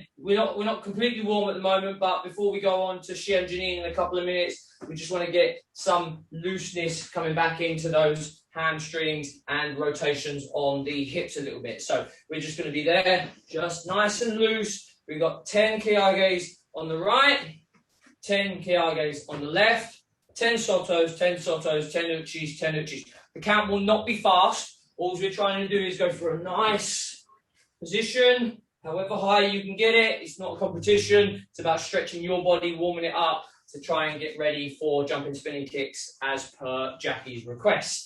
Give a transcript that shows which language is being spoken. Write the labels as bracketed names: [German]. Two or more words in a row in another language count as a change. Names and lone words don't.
[English] We're not completely warm at the moment, but before we go on to Xian Janine in a couple of minutes, we just want to get some looseness coming back into those hamstrings and rotations on the hips a little bit. So we're just going to be there, just nice and loose. We've got 10 KRT'ers on the right, 10 KRT'ers on the left, 10 sotos, 10 sotos, 10 uchis, 10 uchis. The count will not be fast. All we're trying to do is go for a nice position, however high you can get it. It's not a competition. It's about stretching your body, warming it up to try and get ready for jumping spinning kicks as per Jackie's request.